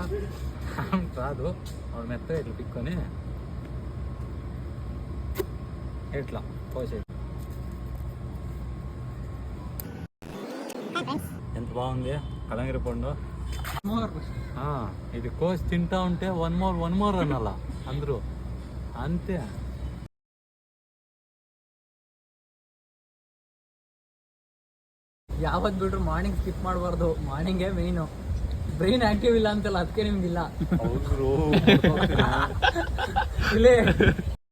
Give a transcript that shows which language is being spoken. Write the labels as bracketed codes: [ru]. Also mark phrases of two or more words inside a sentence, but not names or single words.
[te] రాదు, ఆవిడ మెత్తగా ఇట్లా పీక్కొని ఇట్లా కోసేది. ఎంత బాగుంది కలంగరి పండు. ఇది కోసి తింటా ఉంటే [en] one more [te] అనాలా అందరూ, అంతే. [kn] ಯಾವತ್ತು ಬಿಟ್ರು [en] morning skip [kn] ಮಾಡಬಾರ್ದು. ಮಾರ್ನಿಂಗೇ ಮೇಯ್ನು. [en] brain active [kn] ಇಲ್ಲ ಅಂತಲ್ಲ, ಅದಕ್ಕೆ ನಿಮ್ಗಿಲ್ಲ. ಇಲ್ಲೇ